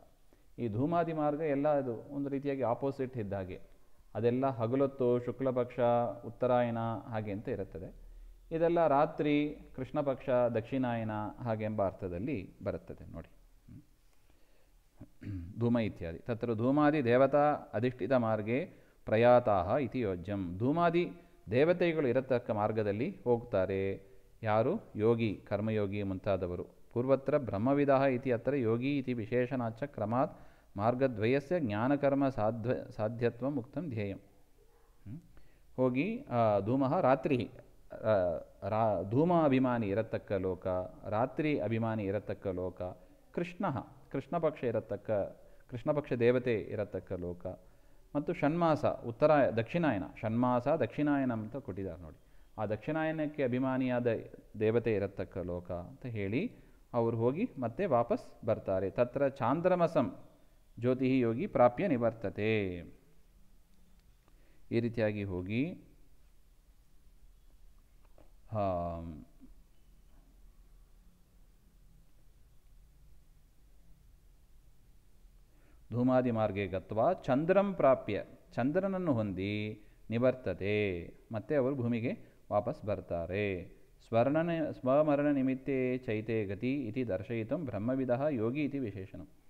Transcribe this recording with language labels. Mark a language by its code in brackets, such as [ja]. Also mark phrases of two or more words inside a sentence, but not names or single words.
[kn] ಈ ಧೂಮಾದಿ ಮಾರ್ಗ ಎಲ್ಲ ಅದು ಒಂದು ರೀತಿಯಾಗಿ ಆಪೋಸಿಟ್ ಇದ್ದಾಗೆ, ಅದೆಲ್ಲ ಹಗಲೊತ್ತು ಶುಕ್ಲಪಕ್ಷ ಉತ್ತರಾಯಣ ಹಾಗೆ ಅಂತ ಇರುತ್ತದೆ. ಇದೆಲ್ಲ ರಾತ್ರಿ ಕೃಷ್ಣ ಪಕ್ಷ ದಕ್ಷಿಣಾಯನ ಹಾಗೆಂಬ ಅರ್ಥದಲ್ಲಿ ಬರುತ್ತದೆ ನೋಡಿ. [sa] ಧೂಮ ಇತ್ಯಾದಿ ತತ್ರ ಧೂಮಾದಿ ದೇವತಾ ಅಧಿಷ್ಠಿತ ಮಾರ್ಗೇ ಪ್ರಯಾತಾಹ ಇತಿ ಯೋಜ್ಯಂ. [kn] ಧೂಮಾದಿ ದೇವತೆಗಳು ಇರತಕ್ಕ ಮಾರ್ಗದಲ್ಲಿ ಹೋಗ್ತಾರೆ. ಯಾರು? ಯೋಗಿ, ಕರ್ಮಯೋಗಿ ಮುಂತಾದವರು. [sa] ಪೂರ್ವತ್ರ ಬ್ರಹ್ಮವಿದಃ ಇತಿ ಅತ್ರ ಯೋಗಿ ಇತಿ ವಿಶೇಷಣಾಚ ಕ್ರಮಾತ್ ಮಾರ್ಗದ್ವಯಸ್ಯ ಜ್ಞಾನಕರ್ಮ ಸಾಧ್ಯತ್ವ ಮುಕ್ತಂ ಧ್ಯೇಯಂ. [kn] ಹೋಗಿ ಧೂಮಃ ರಾತ್ರಿ, ಧೂಮ ಅಭಿಮಾನಿ ಇರತಕ್ಕ ಲೋಕ, ರಾತ್ರಿ ಅಭಿಮಾನಿ ಇರತಕ್ಕ ಲೋಕ, ಕೃಷ್ಣಪಕ್ಷ ದೇವತೆ ಇರತಕ್ಕ ಲೋಕ, ಮತ್ತು ಷಣ್ಮಾಸ ದಕ್ಷಿಣಾಯನ, ಷಣ್ಮಾಸ ದಕ್ಷಿಣಾಯನ ಅಂತ ಕೊಟ್ಟಿದ್ದಾರೆ ನೋಡಿ. ಆ ದಕ್ಷಿಣಾಯನಕ್ಕೆ ಅಭಿಮಾನಿಯಾದ ದೇವತೆ ಇರತಕ್ಕ ಲೋಕ ಅಂತ ಹೇಳಿ ಅವರು ಹೋಗಿ ಮತ್ತೆ ವಾಪಸ್ ಬರ್ತಾರೆ. [sa] ತತ್ರ ಚಾಂದ್ರಮಸಂ ಜ್ಯೋತಿ ಯೋಗಿ ಪ್ರಾಪ್ಯ ನಿವರ್ತತೆ. [kn] ಈ ರೀತಿಯಾಗಿ ಹೋಗಿ [sa] ಧೂಮಾದಿ ಮಾರ್ಗೆ ಗತ್ವ ಚಂದ್ರಂ ಪ್ರಾಪ್ಯ, [kn] ಚಂದ್ರನನ್ನು ಹೊಂದಿ ನಿವರ್ತತೆ, ಮತ್ತೆ ಅವರು ಭೂಮಿಗೆ ವಾಪಸ್ ಬರ್ತಾರೆ. [sa] ಸ್ವಮರಣ ನಿಮಿತ್ತೇ ಚೈತೆ ಗತಿ ಇತಿ ದರ್ಶಯಿತಂ ಬ್ರಹ್ಮವಿದಃ ಯೋಗಿ ಇತಿ ವಿಶೇಷಣ.